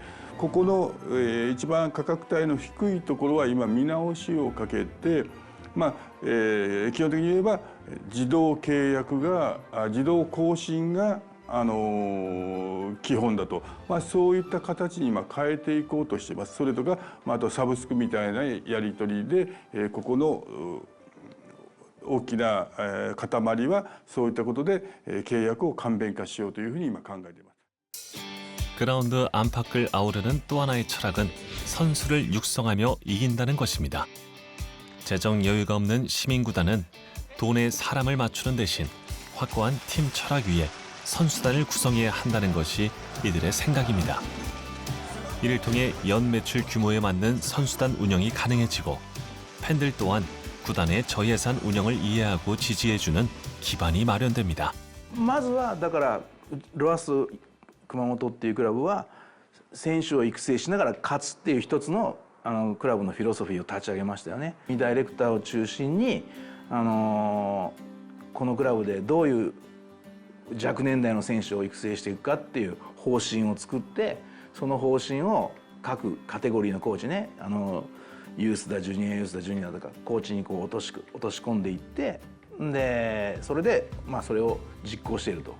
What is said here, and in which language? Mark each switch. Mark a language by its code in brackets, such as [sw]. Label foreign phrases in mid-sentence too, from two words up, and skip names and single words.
[ja] ここの、一番価格帯の低いところは今見直しをかけて、基本的に言えば自動契約が自動更新が基本だと、そういった形に今変えていこうとしています。それとか、あとサブスクみたいなやり取りで、ここの大きな塊はそういったことで契約を簡便化しようというふうに今考えています。 [ko] 그라운드 안팎을 아우르는 또 하나의 철학은 선수를 육성하며 이긴다는 것입니다. 재정 여유가 없는 시민구단은 돈에 사람을 맞추는 대신 확고한 팀 철학 위에 선수단을 구성해야 한다는 것이 이들의 생각입니다. 이를 통해 연 매출 규모에 맞는 선수단 운영이 가능해지고 팬들 또한 구단의 저예산 운영을 이해하고 지지해주는 기반이 마련됩니다. [ja] まずはだからロアス熊本っていうクラブは選手を育成しながら勝つっていう一つのクラブのフィロソフィーを立ち上げましたよね。ダイレクターを中心にこのクラブでどういう若年代の選手を育成していくかっていう方針を作って、その方針を各カテゴリーのコーチね、ユースだジュニアユースだジュニアだとかコーチにこう落とし込んでいって、でそれでそれを実行していると。